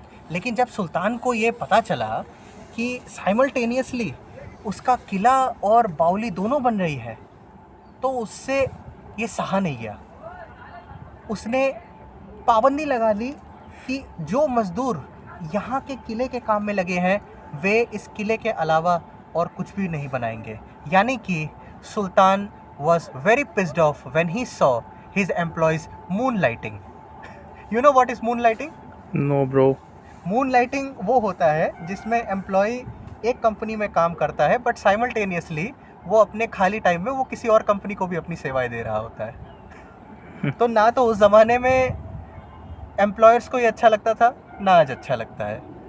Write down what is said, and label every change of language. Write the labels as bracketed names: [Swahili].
[Hindi] लेकिन जब सुल्तान को ये पता चला कि साइमल्टेनियसली उसका किला और बावली दोनों बन रही है, तो उससे ये सहा नहीं गया। उसने पाबंदी लगा ली कि जो मज़दूर यहाँ के किले के काम में लगे हैं वे इस किले के अलावा और कुछ भी नहीं बनाएंगे। यानी कि सुल्तान [English] was very pissed off when he saw his employees moonlighting. You know what is moonlighting? No bro. [Hindi] Moonlighting वो होता है जिसमें एम्प्लॉय एक कंपनी में काम करता है बट साइमल्टेनियसली वो अपने खाली टाइम में वो किसी और कंपनी को भी अपनी सेवाएं दे रहा होता है। तो ना तो उस ज़माने में एम्प्लॉयर्स को ये अच्छा लगता था, ना आज अच्छा लगता है।